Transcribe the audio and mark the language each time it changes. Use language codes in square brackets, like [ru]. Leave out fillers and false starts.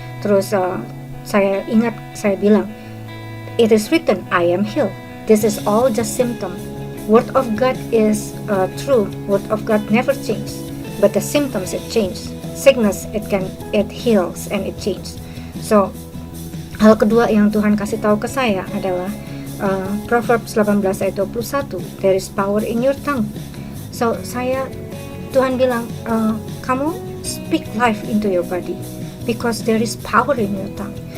[id] Terus saya ingat, saya bilang, [en] it is written, I am healed. This is all just symptom. Word of God is true. Word of God never changes, but the symptoms it change. Sickness it heals and it changes. [id] So hal kedua yang Tuhan kasih tahu ke saya adalah Proverbs 18 ayat 21. [en] There is power in your tongue. [id] So Tuhan bilang, kamu [en] speak life into your body because there is power in your tongue.